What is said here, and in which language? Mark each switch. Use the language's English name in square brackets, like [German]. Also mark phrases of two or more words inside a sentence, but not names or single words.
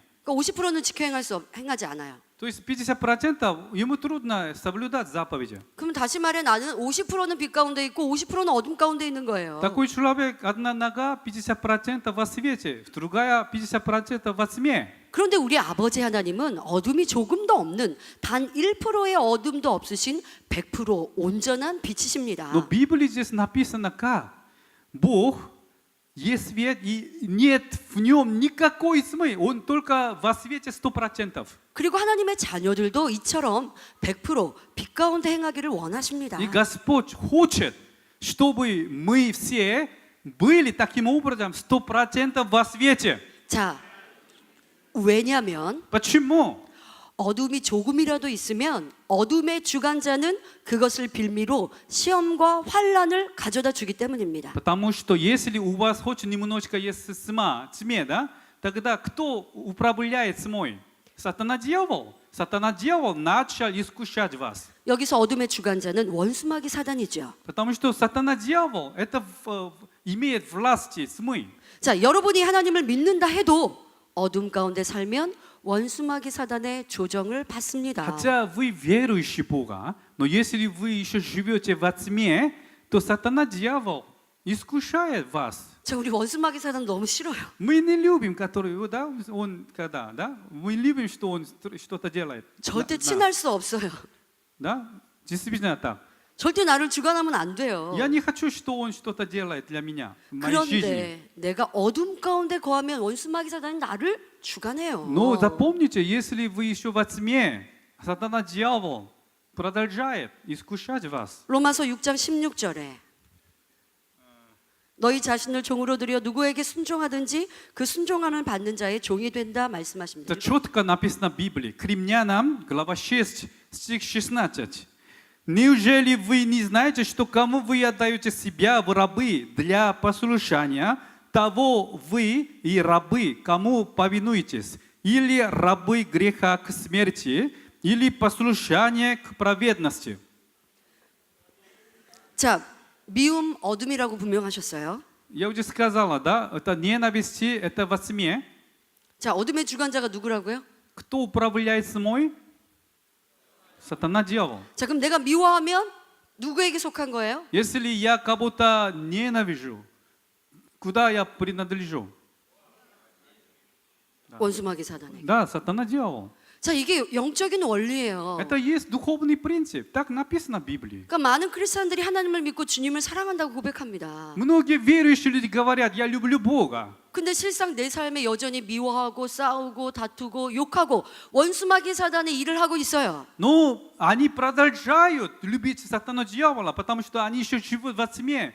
[Korean] 그러니까 50%는 지켜 행하지 않아요. [Russian] То есть 50% ему трудно соблюдать заповеди. [Korean] 그럼 다시 말해 나는 50%는 빛 가운데 있고 50%는 어둠 가운데 있는 거예요. [Russian] Такой человек, одна нога 50% во свете, другая 50% во тьме. [Korean] 그런데 우리 아버지 하나님은 어둠이 조금도 없는 단 1%의 어둠도 없으신 100% 온전한 빛이십니다. [Russian] Но в Библии здесь написано как? Бог есть свет, и нет в нем никакой тьмы, он только во свете 100%. [Korean] 그리고 하나님의 자녀들도 이처럼 100%빛 가운데 행하기를 원하십니다. [Russian] И Господь хочет, чтобы мы все были таким образом 100% во свете. [Korean] 자, 왜냐하면 [Russian] Почему? [Korean] 어둠이 조금이라도 있으면 어둠의 주관자는 그것을 빌미로 시험과 환란을 가져다 주기 때문입니다. [Russian] Потому что если у вас хоть немножечко есть тьме, да, тогда кто управляет тьмой? Сатана-дьявол. Сатана-дьявол начал искушать вас. [Korean] 여기서 어둠의 주관자는 원수마귀 사단이죠. [Russian] Потому что сатана-дьявол это имеет власти тьмы. [Korean] 자, 여러분이 하나님을 믿는다 해도 어둠 가운데 살면 원수마귀 사단의 조정을 받습니다. [Russian] Хотя вы верующий Бога, но если вы еще живете во тьме, то сатана-дьявол искушает вас. [Korean] 자, 우리 원수마귀 사단 너무 싫어요. [Russian] Мы не любим, который, да, он когда, да, мы любим, что он что-то делает. [Korean] 절대 [Russian] Да, [Korean] 친할 수 없어요. [Russian] да, действительно так. [Korean] 절대 나를 주관하면 안 돼요. [Russian] Я не хочу, что он что-то делает для меня в моей жизни. [Korean] 그런데 내가 어둠 가운데 거하면 원수마귀 사단이 나를 주관해요. [Russian] Но запомните, если вы еще во тьме, сатана-дьявол продолжает искушать вас. [Korean] 로마서 6장 16절에 너희 자신을 종으로 들여 누구에게 순종하든지 그 순종하는 받는 자의 종이 된다 말씀하십니다. [Russian] Это четко написано в Библии. К Римлянам, глава 6, стих 16. Неужели вы не знаете, что кому вы отдаете себя в рабы для послушания, того вы и рабы, кому повинуетесь, или рабы греха к смерти, или послушание к праведности? [Korean] 자, 미움 어둠이라고 분명하셨어요. [Russian] Я уже сказала, да, это ненависти, это во тьме. [Korean] 자, 어둠의 주관자가 누구라고요? [Russian] Кто управляет тьмой? Сатана-дьявол. [Korean] 자, 그럼 내가 미워하면 누구에게 속한 거예요? [Russian] Если я кого-то ненавижу, куда я принадлежу? [Korean] 원수마귀 사단에게. [Russian] Да, сатана-дьявол. [Korean] 자, 이게 영적인 원리예요. [Russian] Это есть духовный принцип. Так написано в Библии. [Korean] 그러니까 많은 크리스천들이 하나님을 믿고 주님을 사랑한다고 고백합니다. [Russian] Многие верующие люди говорят, я люблю Бога. [Korean] 근데 실상 내 삶에 여전히 미워하고 싸우고 다투고 욕하고 원수마귀 사단의 일을 하고 있어요. [Russian] Но они продолжают любить сатану-дьявола, потому что они еще живут во тьме.